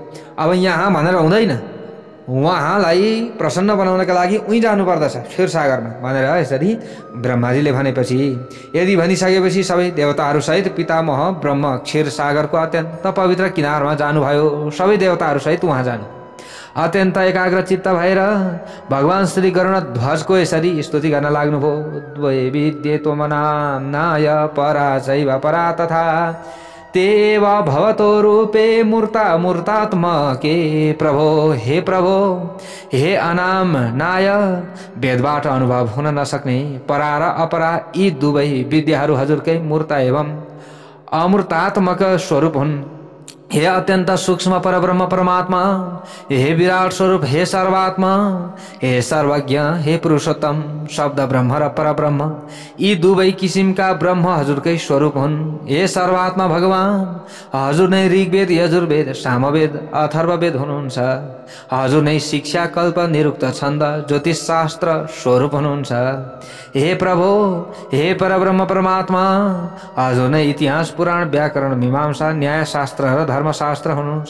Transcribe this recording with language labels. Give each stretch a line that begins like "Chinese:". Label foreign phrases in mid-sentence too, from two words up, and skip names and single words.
Nepali: अब यहाँ भनेर हुँदैन, उहाँलाई प्रसन्न बनाउनका लागि उहीँ जानुपर्दछ क्षीरसागरमा भनेर यसरी ब्रह्माजीले भनेपछि, यदि भनिसकेपछि सबै देवताहरू सहित पितामह ब्रह्म क्षीरसागरको अत्यन्त पवित्र किनारमा जानुभयो। सबै देवताहरू सहित उहाँ जानु अत्यन्त एकाग्र चित्त भएर भगवान श्री गरुड ध्वजको यसरी स्तुति गर्न लाग्नुभयो।
Sanskrit: द्वै विद्ये त्वमनाम्नाय परा चैव परा तथा तेव भवतो रूपे मूर्ता मूर्तात्मके प्रभो,
Nepali: हे प्रभो हे अनाम नाय वेदबाट अनुभव हुन नसक्ने परा र अपरा यी दुवै विद्याहरू हजुरकै मूर्त एवं अमूर्तात्मक स्वरूप हुन्। हे अत्यन्त सूक्ष्म परब्रह्म परमात्मा, हे विराट स्वरूप, हे सर्वात्मा, हे सर्वज्ञ, हे पुरुषोत्तम शब्द ब्रह्म र परब्रह्म यी दुवै किसिमका ब्रह्म हजुरकै स्वरूप हुन्। हे सर्वात्मा भगवान, हजुर नै ऋग्वेद यजुर्वेद सामवेद अथर्ववेद हुनुहुन्छ। हजुर नै शिक्षा कल्प निरुक्त छन्द ज्योतिष शास्त्र स्वरूप हुनुहुन्छ। हे प्रभु हे परब्रह्म परमात्मा, हजुर नै इतिहास पुराण व्याकरण मीमांसा न्याय शास्त्र र धर्मशास्त्र हुनुहुन्छ।